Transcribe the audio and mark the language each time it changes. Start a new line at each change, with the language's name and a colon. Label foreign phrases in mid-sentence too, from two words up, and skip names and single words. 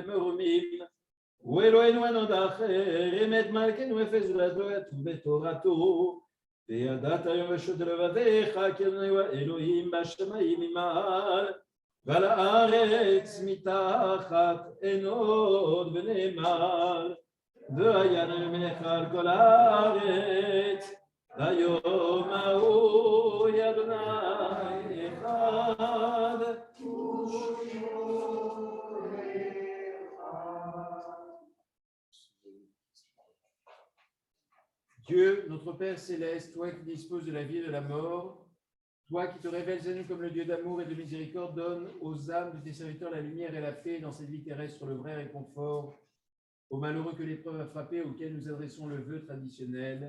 Hebrew: מרומים ואלוהינו אין עוד אחר אמת מלכנו אפס ולדעת בתורתו וידעת היום בשוט לבביך כי אדוני אלוהים בשמיים ממעל ועל הארץ מתחת אין עוד ונאמר והיה נמלך על כל הארץ ליום ההוא אדוני אחד
French: Dieu, notre Père céleste, toi qui disposes de la vie et de la mort, toi qui te révèles à nous comme le Dieu d'amour et de miséricorde, donne aux âmes de tes serviteurs la lumière et la paix dans cette vie terrestre, le vrai réconfort, aux malheureux que l'épreuve a frappé, auxquels nous adressons le vœu traditionnel.